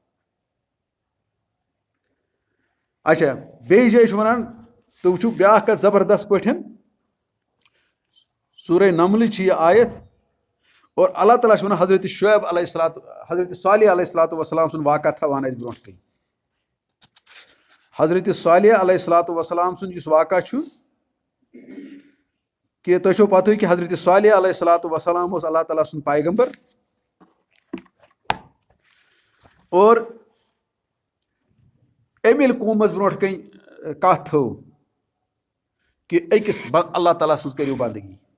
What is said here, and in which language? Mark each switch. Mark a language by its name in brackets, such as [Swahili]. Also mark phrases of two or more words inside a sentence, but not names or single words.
[Kashmiri] اچھا بیٚیہِ جایہِ چھُ ونان تُہۍ وٕچھِو بیاکھ کتھ زبردست پٲٹھۍ سورہ نملٕچ چھِ یہِ آیت اور اللہ تعالیٰ چھُ ونان حضرت شعیب [Arabic] علیہ الصلوۃ [Kashmiri] حضرت صالح [Arabic] علیہ الصلوۃ والسلام [Kashmiri] سُنٛد واقعہ تھاوان اسہِ برونٛٹھ کَنۍ حضرت صالح [Arabic] علیہ الصلوۃ والسلام [Kashmiri] سُنٛد یُس واقعہ چھُ کہ تۄہہِ چھو پتہٕ کہ حضرت صالح [Arabic] علیہ الصلوۃ والسلام [Kashmiri] اوس اللہ تعالیٰ سُنٛد پیغمبر اور أمۍ ییٚلہِ قومس برونٛٹھ کَنۍ کتھ تھٲو کہ أکِس اللہ تعالیٰ سٕنٛز کٔرِو بندگی